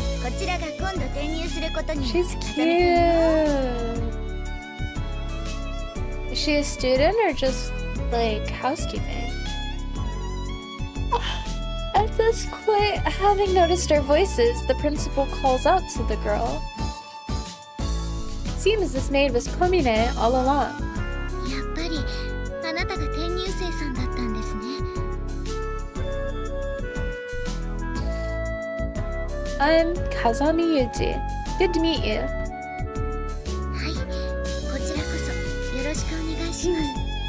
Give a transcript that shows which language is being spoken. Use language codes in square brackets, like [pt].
[ja] こちらが今度転入することに [en] She's [ja] 重ねて [en] cute. Is she a student or just, like, housekeeping? At this point, having noticed our voices, the principal calls out to the girl. It seems this maid was Komine all along. [ja] やっぱりあなたが転入生さんだったんですね。 [en] I'm Kazami Yuji. Good to meet you. [ja] はい、こちらこそよろしくお願いします。